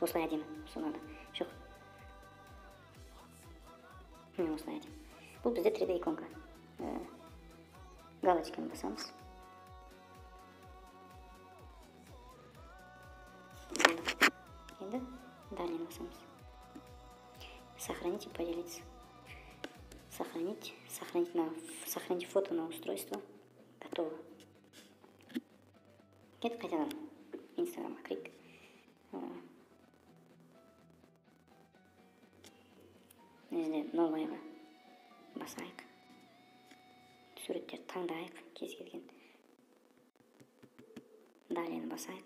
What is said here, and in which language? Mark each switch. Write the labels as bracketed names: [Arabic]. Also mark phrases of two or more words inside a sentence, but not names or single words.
[Kazakh] Осылай әдемі. Сонада. Жоқ. Осылай әдемі. Бұл бізде 3D иконка. Галочканы басамыз. Енді далее басамыз. [Russian] Сохранить и поделиться. Сохранить фото на устройство. Готово. [Kazakh] Кет қайтадан Инстаграмға кірейік. Бізде новыйға басайық. Суреттерді таңдайық, кез келген. Далее басайық.